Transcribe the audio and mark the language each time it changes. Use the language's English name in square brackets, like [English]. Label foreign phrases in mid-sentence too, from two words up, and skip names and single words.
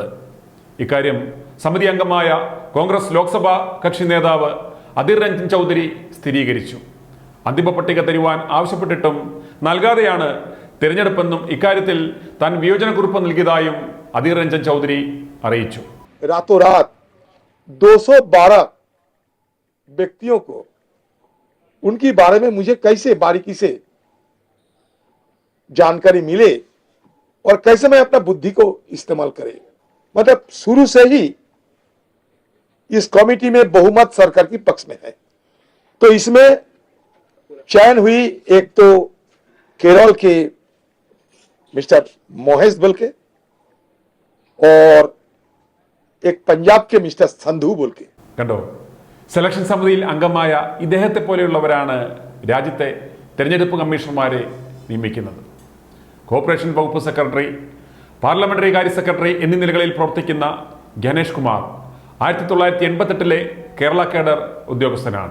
[Malayalam] ഇക്കാര്യം സമിതി അംഗമായ കോൺഗ്രസ് ലോക്സഭാ കക്ഷി നേതാവ് അധീർ രഞ്ജൻ ചൗധരി സ്ഥിരീകരിച്ചു. അന്തിമ പട്ടിക തരുവാൻ ആവശ്യപ്പെട്ടിട്ടും നൽകാതെയാണ് തിരഞ്ഞെടുപ്പെന്നും ഇക്കാര്യത്തിൽ താൻ വിയോജനക്കുറിപ്പ് നൽകിയതായും അധീർ രഞ്ജൻ ചൗധരി അറിയിച്ചു. [Hindi] रातों रात 212 व्यक्तियों को उनके बारे में मुझे कैसे बारीकी से जानकारी मिले और कैसे मैं अपना बुद्धि को इस्तेमाल करे, मतलब शुरू से ही इस कमेटी में बहुमत सरकार की पक्ष में है. तो इसमें चयन हुई एक तो केरल के मिस्टर मोहेश बोल के और एक पंजाब के मिस्टर संधू बोल के. [Malayalam] കണ്ടോ, സെലക്ഷൻ സമിതിയിൽ അംഗമായ ഇദ്ദേഹത്തെ പോലെയുള്ളവരാണ് രാജ്യത്തെ തെരഞ്ഞെടുപ്പ് കമ്മീഷണർമാരെ നിയമിക്കുന്നത്. കോർപ്പറേഷൻ വകുപ്പ് സെക്രട്ടറി, പാർലമെന്ററി കാര്യ സെക്രട്ടറി എന്നീ നിലകളിൽ പ്രവർത്തിക്കുന്ന ജ്ഞാനേഷ് കുമാർ 1988 കേരള കേഡർ ഉദ്യോഗസ്ഥനാണ്.